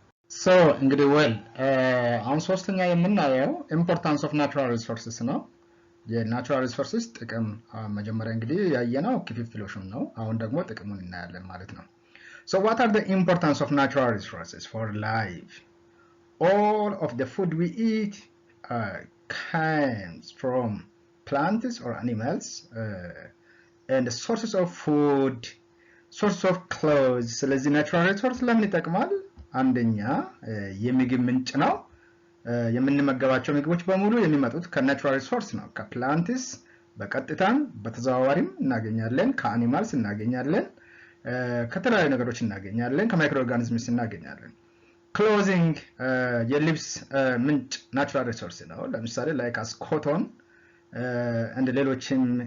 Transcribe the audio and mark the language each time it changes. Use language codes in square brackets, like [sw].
[am] ሶ እንግዲህ አሁን ሶስተኛ የምናየው ኢምፖርታንስ ኦፍ ናቹራል ሪሶርስስ ነው። የናቹራል ሪሶርስስ ጥቅም መጀመሪያ እንግዲህ ያየነው ክፍፍሎሹን ነው። አሁን ደግሞ ጥቅሙን እናያለን ማለት ነው። [en] So what are the importance of natural resources for life? All of the food we eat comes from plants or animals, and the sources of food, sources of clothes. [am] ስለዚህ ናቹራል ሪሶርስ ለምን ይጠቅማል? አንደኛ የምግብ ምንጭ ነው። የምንመገባቸው ምግቦች በሙሉ የሚመጡት ከናቹራል ሪሶርስ ነው። ከፕላንትስ በቀጥታም በተዘዋዋሪም እናገኛለን፣ ከአኒማልስ እናገኛለን፣ ከተለያዩ ነገሮች እናገኛለን፣ ከማይክሮ ኦርጋኒዝምስ እናገኛለን። ክሎዚንግ የልብስ ምንጭ ናቹራል ሪሶርስ ነው። ለምሳሌ ላይክ አስ ኮቶን እንደ ሌሎችም